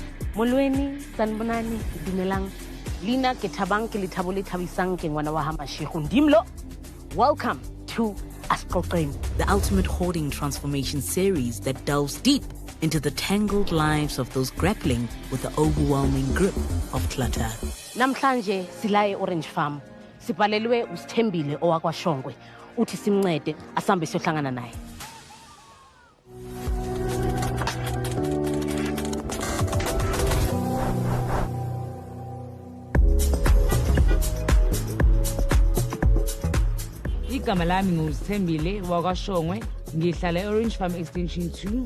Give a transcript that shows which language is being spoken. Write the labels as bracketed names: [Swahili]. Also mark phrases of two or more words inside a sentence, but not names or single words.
[Zulu] Molweni, sanibonani, [Southern Sotho] dumelang. Lina ke thabang ke lethabo le thabisang ke ngwana wa Hamashigo Ndimlo. [English] Welcome to Asixoxeni, the ultimate hoarding transformation series that delves deep into the tangled lives of those grappling with the overwhelming grip of clutter. [Zulu] Namhlanje silaye Orange Farm. Sibhalelwe uSithembile owakwaShongwe. Uthi simncede asambe siyohlangana naye. Igama lami nguSithembile wakwaShongwe, ngihlala eOrange Farm Extension 2.